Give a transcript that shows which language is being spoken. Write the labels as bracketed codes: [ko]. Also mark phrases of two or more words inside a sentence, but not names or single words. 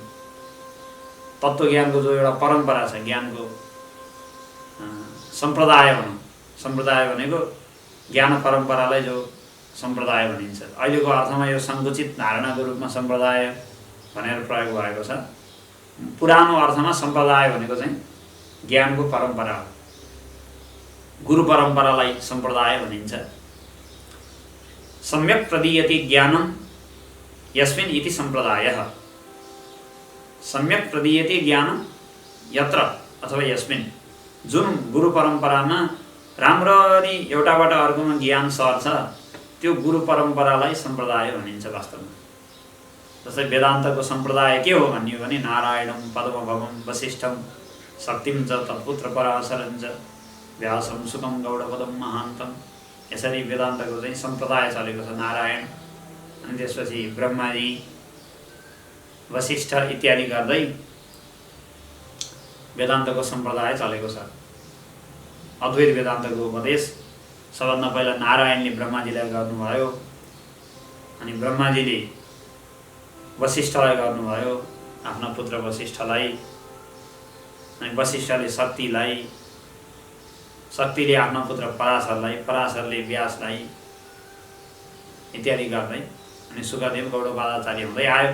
[ne] तत्त्वज्ञानको जो एउटा परम्परा छ, ज्ञानको सम्प्रदाय भनौँ, सम्प्रदाय भनेको ज्ञान परम्परालाई जो सम्प्रदाय भनिन्छ। अहिलेको अर्थमा यो सङ्कुचित धारणाको रूपमा सम्प्रदाय भनेर प्रयोग भएको छ। पुरानो अर्थमा सम्प्रदाय भनेको चाहिँ ज्ञानको परम्परा हो। गुरु परम्परालाई सम्प्रदाय भनिन्छ। [sa] सम्यक प्रदीयते ज्ञानम यस्मिन् इति सम्प्रदायः। सम्यक प्रदीयते ज्ञानम यत्र अथवा यस्मिन्, [ne] जुन गुरु परम्परामा राम्ररी एउटाबाट अर्कोमा ज्ञान सर्छ त्यो गुरु परम्परालाई सम्प्रदाय भनिन्छ वास्तवमा। जस्तै वेदान्तको सम्प्रदाय के हो भन्ने भने [sa] नारायणं पद्मभवं वसिष्ठं शक्तिं च तत्पुत्र पराशरं च व्यासं सुखं गौडपदं महान्तं। [ne] यसरी वेदान्तको चाहिँ सम्प्रदाय चलेको छ। नारायण अनि त्यसपछि ब्रह्माजी, वशिष्ठ इत्यादि गर्दै वेदान्तको सम्प्रदाय चलेको छ। अद्वैत वेदान्तको उपदेश सबभन्दा पहिला नारायणले ब्रह्माजीलाई गर्नुभयो, अनि ब्रह्माजीले वशिष्ठलाई गर्नुभयो, आफ्ना पुत्र वशिष्ठलाई, अनि वशिष्ठले शक्तिलाई, शक्तिले आफ्ना पुत्र पराशरलाई, पराशरले व्यासलाई इत्यादि गर्दै अनि सुखदेव गौडपादाचार्य हुँदै आयो।